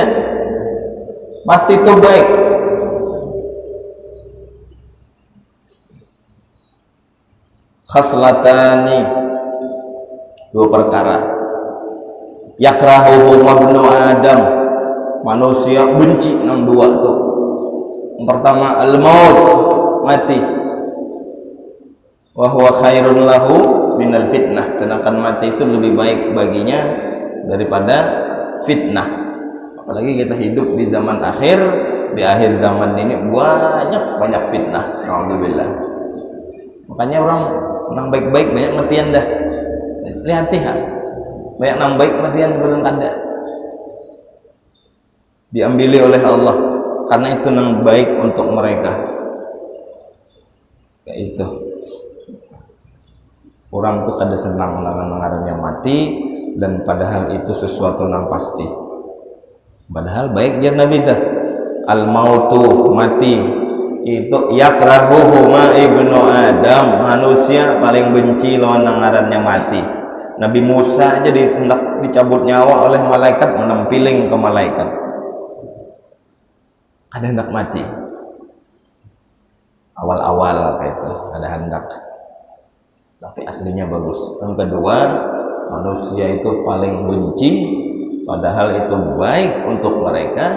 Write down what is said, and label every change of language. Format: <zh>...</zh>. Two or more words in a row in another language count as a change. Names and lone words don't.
<bjn>Mati itu baik. Khaslatani, 2 perkara.</bjn> <ar>Yakrahuhu mabnu Adam,</ar> <bjn>manusia benci nang 2 tuh. Yang pertama al-maut, mati.</bjn> <ar>Wa huwa khairun lahu minal fitnah,</ar> <bjn>sedangkan mati itu lebih baik baginya daripada fitnah. Apalagi kita hidup di zaman akhir, di akhir zaman ini banyak fitnah. Alhamdulillah. Makanya orang nang baik-baik banyak matian dah. Lihat ha. Banyak nang baik matian belum kada. Diambili oleh Allah karena itu nang baik untuk mereka. Kayak itu. Orang tuh kada senang ngarannya mati, dan padahal itu sesuatu nang pasti. Padahal baik jar Nabi dah.</bjn> <ar>Al mautu,</ar> <bjn>mati itu</bjn> <ar>yakrahuhu ma ibnu Adam,</ar> <bjn>manusia paling benci lawan nang ngarannya mati. Nabi Musa aja hendak dicabut nyawa oleh malaikat, menempiling ke malaikat. Ada hendak mati. Awal-awal kayak itu ada hendak. Tapi aslinya bagus. Yang kedua, manusia itu paling benci, padahal itu baik untuk mereka.</bjn>